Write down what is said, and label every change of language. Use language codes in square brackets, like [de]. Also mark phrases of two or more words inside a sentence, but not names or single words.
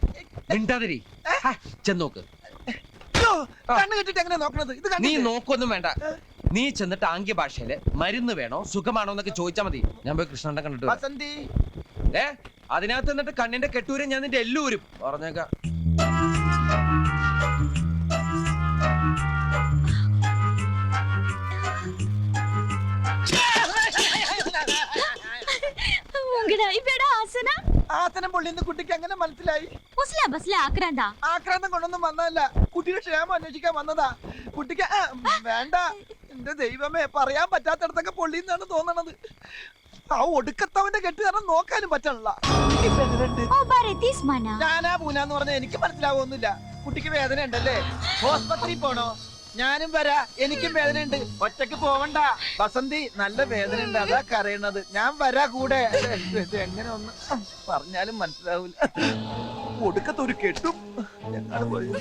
[ml] മിണ്ടാതിരി. ചെന്നോക്ക്. കണ്ണ് കെട്ടിട്ട് എങ്ങനെ നോക്കണത്? ഇത് നീ കണ്ടില്ലേ? നോക്കൊന്നും വേണ്ട. നീ ചെന്നിട്ട് ആംഗ്യ ഭാഷയില് മരുന്ന് വേണോ സുഖമാണോ എന്നൊക്കെ ചോദിച്ചാ മതി. ഞാൻ പോയി കൃഷ്ണന്റെ കണ്ടിട്ട് വരാം. ബസന്തി അതിനകത്ത് എന്നിട്ട് കണ്ണിന്റെ കെട്ടൂരും ഞാൻ നിന്റെ എല്ലൂരും പറഞ്ഞേക്കാം. ಉಂಗಡ ಇಬೇಡ ಆಸನ ആസനം പൊള്ളിന്ന് കുട്ടിക്ക് എങ്ങനെ മനസ്സിലായി? ಬಸ್ಲ ಬಸ್ಲ ಆಕ್ರಾಂದ ആക്രാന്തം കൊണ്ടൊന്നും വന്നതല്ല, കുട്ടിയുടെ ക്ഷേമം അന്വേഷിക്കാൻ വന്നതാ. കുട്ടിക്ക് വേണ്ട. എന്റെ ദൈവമേ, പറയാൻ പറ്റാത്തടത്തൊക്കെ പൊള്ളിന്നാണ് തോന്നണത്. ആ ഒടുക്കത്തവന്റെ കെട്ട് കാരണം നോക്കാനും പറ്റണല്ല. ಓ ಬಾರೆ ತೀಸ್ಮಾನ ഞാനാ പൂനാന്ന് പറഞ്ഞ എനിക്ക് മനസ്സിലാവൊന്നുമില്ല. കുട്ടിക്ക് വേദന ഉണ്ടല്ലേ? ഹോസ്പിറ്റലിൽ പോണോ? ഞാനും വരാ, എനിക്കും വേദന ഉണ്ട്. ഒറ്റക്ക് പോവണ്ട ബസന്തി, നല്ല വേദന ഉണ്ട്, അതാ കരയണത്. ഞാൻ വരാ കൂടെ. ഇത് എങ്ങനെ ഒന്ന് പറഞ്ഞാലും മനസ്സിലാവൂല. ഒടുക്കത്തൊരു കെട്ടും എന്താണ് പോയത്?